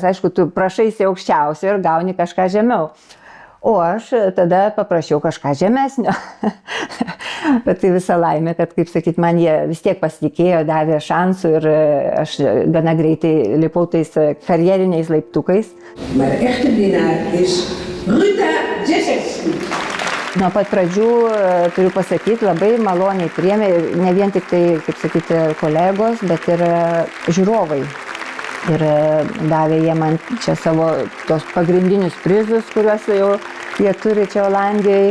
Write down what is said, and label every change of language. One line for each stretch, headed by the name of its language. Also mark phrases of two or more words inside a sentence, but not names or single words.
Lithuanian: Aišku, tu prašaisi aukščiausio ir gauni kažką žemiau. O aš tada paprašiau kažką žemesnio. Bet tai visa laimė, kad, kaip sakyt, man jie vis tiek pasitikėjo, davė šansų ir aš gana greitai lipau tais karjeriniais laiptukais.
Dutch: Maar de echte winnaar is Ruta Jezewski.
Lithuanian: Nuo pat pradžių, turiu pasakyti, labai maloniai priėmė ne vien tik tai, kaip sakyti, kolegos, bet ir žiūrovai. Ir davė jie man čia savo tos pagrindinius prizus, kuriuos jau jie turi čia Olandijoje.